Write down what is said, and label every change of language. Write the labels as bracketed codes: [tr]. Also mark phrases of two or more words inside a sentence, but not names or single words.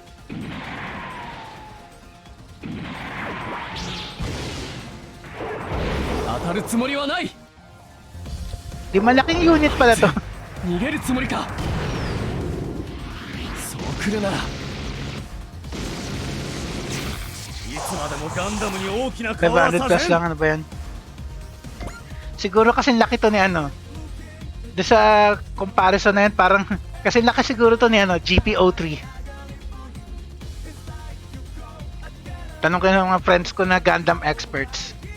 [ja] 当たるつもりはない。 [tl] Di malaking unit pala to. [ja] 逃げるつもりか。そう来るなら。いつまでもガンダムに大きな顔は [en] 500 plus [ja] させん。 [tl] lang, ano ba yan? Siguro kasi laki to ni ano. Doon sa comparison na yan, parang kasi laki siguro to ni ano, GPO3. Tanong ko ng mga friends ko na Gundam experts.